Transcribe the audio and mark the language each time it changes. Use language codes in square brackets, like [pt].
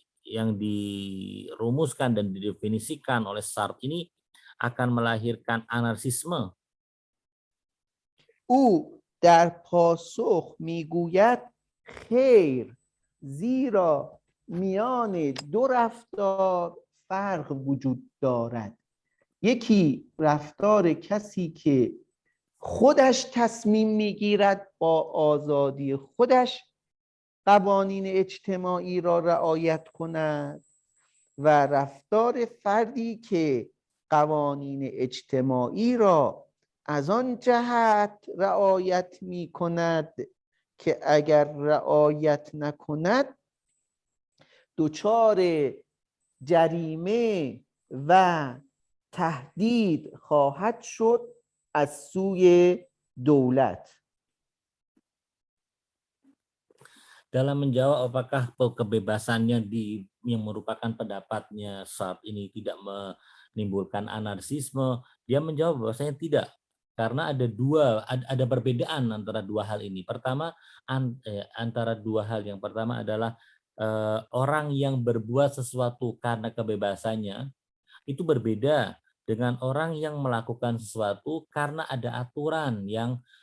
[id] dirumuskan dan didefinisikan oleh SART ini akan melahirkan anarkisme. [fa] او در پاسخ میگوید خیر، زیرا میان دو رفتار فرق وجود دارد. یکی رفتار کسی که خودش تصمیم میگیرد با آزادی خودش قوانین اجتماعی را رعایت کند و رفتار فردی که قوانین اجتماعی را از آن جهت رعایت می کند که اگر رعایت نکند دچار جریمه و تهدید خواهد شد از سوی دولت. [id] Dalam menjawab apakah kebebasannya yang merupakan pendapatnya saat ini tidak menimbulkan anarkisme, dia menjawab bahwasanya tidak, karena ada perbedaan antara dua hal ini. Pertama, antara dua hal yang pertama adalah orang yang berbuat sesuatu karena kebebasannya itu berbeda dengan orang yang melakukan sesuatu karena ada aturan yang